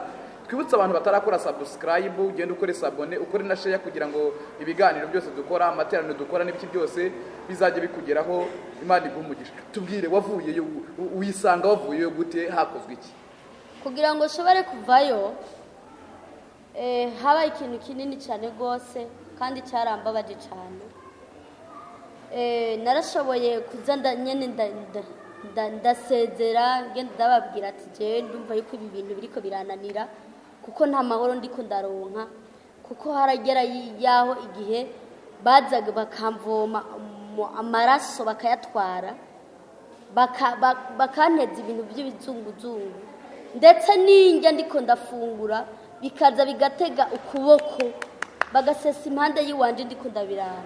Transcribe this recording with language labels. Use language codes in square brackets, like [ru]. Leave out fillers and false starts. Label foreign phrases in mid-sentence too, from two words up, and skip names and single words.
[rn] Twibutse abantu batarakora subscribe, ugende ukore sabone, ukore na share kugira ngo ibiganiro byose dukora, amateraniro dukora n'ibiki byose bizajye bikugeraho. Imana igumugisha. Tubwire wavuyeyo, wisanga wavuyeyo gute, hakozwe iki? Kugira ngo ushobore kuvayo haba ikintu kinini cyane rwose kandi cyarambabaje cyane. Narashoboye kuza nyene ndasezera, ngenda ndababwira ati je ndumva yuko ibi bintu biriko birananira, kuko nta mahoro ndiko ndaronka, kuko haragera yaho igihe bazaga bakamvoma amaraso bakayatwara, bakanteza ibintu by'ibizunguzungu, ndetse n'injya ndiko ndafungura bikaza bigatega ukuboko bagasesa impande y'iwanje ndiko ndabirana.